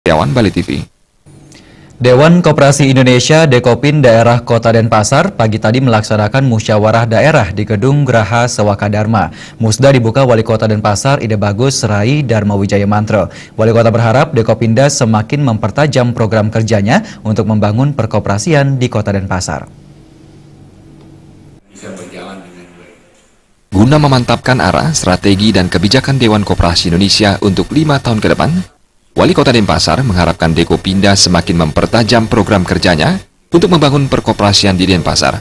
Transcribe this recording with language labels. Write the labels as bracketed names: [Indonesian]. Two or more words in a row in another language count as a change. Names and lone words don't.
[Indonesian] Dewan Bali TV. Dewan Koperasi Indonesia Dekopin Daerah Kota Denpasar pagi tadi melaksanakan musyawarah daerah di Gedung Graha Sewaka Dharma. Musda dibuka Wali Kota Denpasar Ide Bagus Rai Dharma Wijaya Mantro. Wali Kota berharap Dekopinda semakin mempertajam program kerjanya untuk membangun perkoperasian di Kota Denpasar. Guna memantapkan arah, strategi, dan kebijakan Dewan Koperasi Indonesia untuk 5 tahun ke depan, Wali Kota Denpasar mengharapkan Dekopinda semakin mempertajam program kerjanya untuk membangun perkoperasian di Denpasar.